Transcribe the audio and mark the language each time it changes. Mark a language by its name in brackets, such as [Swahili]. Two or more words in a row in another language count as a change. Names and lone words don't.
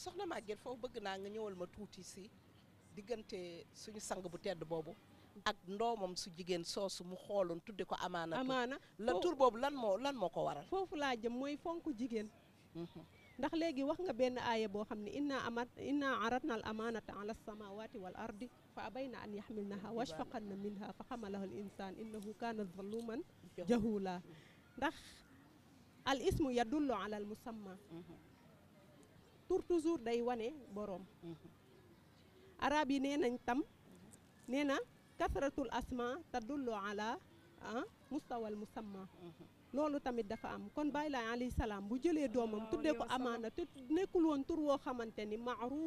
[Wolof] soxna Maguette foofu bëgg naa nga ñëwal ma tuuti si diggante suñu sang bu tedd boobu ak ndoomam su jigéen soosu mu xooloon tudde ko amaana la tur boobu lan moo ko waral foofu laa jëm mooy fonk jigéen ndax léegi wax nga benn aaya boo xam ne [Arabic] إنا عرضنا الأمانة على السماوات والأرض فأبين أن يحملنها وأشفقن منها فحملها الإنسان إنه كان ظلوما جهولا ndax الاسم يدل على المسمى [Wolof] tur toujours day wane boroom arab yi nee nañ tam nee na [Arabic] كثرة الأسماء تدل على مستوى المسمى [Wolof] loolu tamit dafa am kon Baay Laay [Arabic] عليه السلام [Wolof] bu jëlee doomam tuddee ko amaana te nekkul woon tur woo xamante ni maaruuf